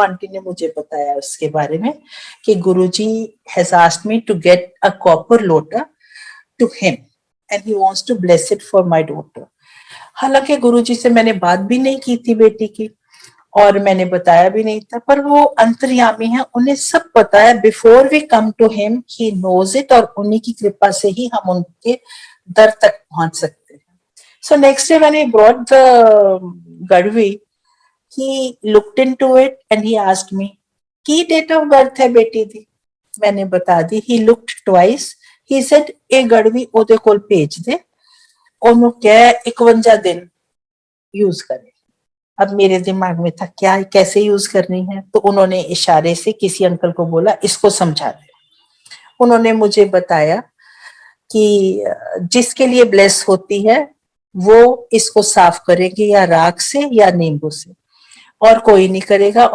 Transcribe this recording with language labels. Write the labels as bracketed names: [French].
[Hindi] Aunty ने मुझे बताया उसके बारे में कि [English] Guruji has asked me to get a copper lota to him and he wants to bless it for my daughter. [Hindi] हालांकि गुरुजी से मैंने बात भी नहीं की थी बेटी की, और मैंने बताया भी नहीं था, पर वो अंतर्यामी है, उन्हें सब पता है। [English] before we come to him he knows it, [Hindi] और उन्हीं की कृपा से ही हम उनके दर तक पहुंच सकते हैं। [English] So next day when I brought the Gadvi, he looked into it and he asked me, [Punjabi] की डेट ऑफ बर्थ है बेटी दी? [Hindi] मैंने बता दी. [English] He looked twice. He said, [Punjabi] ए गड़वी ओदे कोल भेज दे, ओनू कह 51 दिन यूज करे. [Hindi] अब मेरे दिमाग में था क्या कैसे यूज करनी है, तो उन्होंने इशारे से किसी अंकल को बोला इसको समझा दे. उन्होंने मुझे बताया कि जिसके लिए ब्लेस होती है वो इसको साफ करेगी या राख से या नींबू से, और कोई नहीं करेगा.